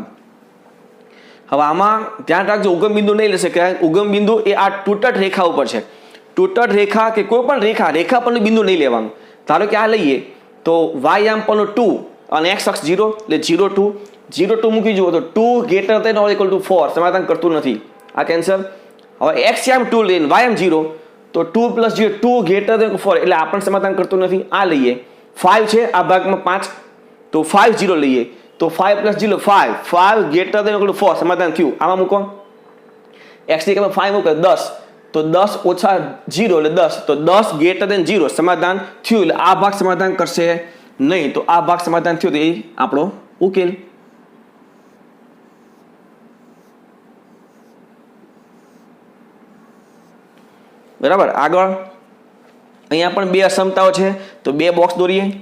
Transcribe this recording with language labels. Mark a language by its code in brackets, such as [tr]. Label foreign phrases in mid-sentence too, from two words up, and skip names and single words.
[gu] હવે આમાં ધ્યાન રાખજો, ઉગમ બિંદુ નહીં લેશે, કે ઉગમ બિંદુ એ આ તૂટક રેખા ઉપર છે. તૂટક રેખા કે કોઈ પણ રેખા પરનું બિંદુ નહીં લેવાનું. ધારો કે આ લઈએ તો y યામ પરનો 2 અને x અક્ષ 0 એટલે 0 2 0 2 મૂકી જુઓ તો 2 [en] greater than or equal to [gu] 4 સમાધાન કરતું નથી. આ કેન્સલ. હવે x યામ 2 લઈને y યામ 0 તો 2 plus 0 2 [en] greater than [gu] 4 એટલે આ પણ સમાધાન કરતું નથી. આ લઈએ 5 છે આ ભાગમાં 5 તો 5 0 લઈએ તો 5 plus 0 5 [en] greater than or equal to [gu] 4 સમાધાન થયું. આમાં મૂકો x ની કિંમત 5 મૂકો 10 તો 10 ઓછા 0 એટલે 10 તો 10 [en] greater than [gu] 0 સમાધાન થયું. એટલે આ ભાગ સમાધાન કરશે નહીં. તો આ ભાગ સમાધાન થયું તો એ આપણો ઉકેલ. બરાબર. આગળ અહીંયા પણ બે અસમતાઓ છે તો બે બોક્સ દોરીએ.